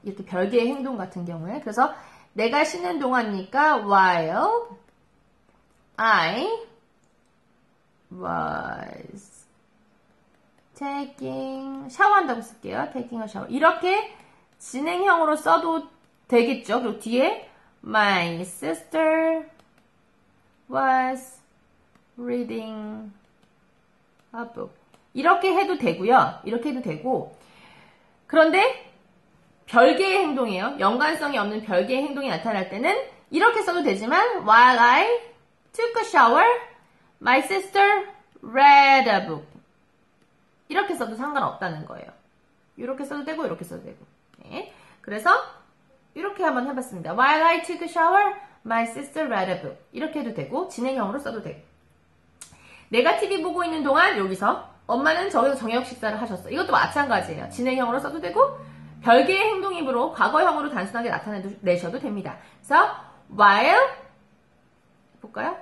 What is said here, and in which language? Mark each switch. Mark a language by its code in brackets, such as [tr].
[ko] 이렇게 별개의 행동 같은 경우에. 그래서 내가 씻는 동안이니까 [en] while I was taking [ko] 샤워한다고 쓸게요. [en] taking a shower. [ko] 이렇게 진행형으로 써도 되겠죠. 그리고 뒤에 [en] my sister was reading a book. [ko] 이렇게 해도 되고요. 이렇게 해도 되고. 그런데 별개의 행동이에요. 연관성이 없는 별개의 행동이 나타날 때는 이렇게 써도 되지만 [en] while I took a shower, my sister read a book. [ko] 이렇게 써도 상관없다는 거예요. 이렇게 써도 되고 이렇게 써도 되고. 네. 그래서 이렇게 한번 해봤습니다. [en] While I took a shower, my sister read a book. [ko] 이렇게 해도 되고 진행형으로 써도 되고. 내가 TV 보고 있는 동안 여기서 엄마는 저기서 저녁 식사를 하셨어. 이것도 마찬가지예요. 진행형으로 써도 되고 별개의 행동이므로 과거형으로 단순하게 나타내셔도 됩니다. 그래서 while 볼까요?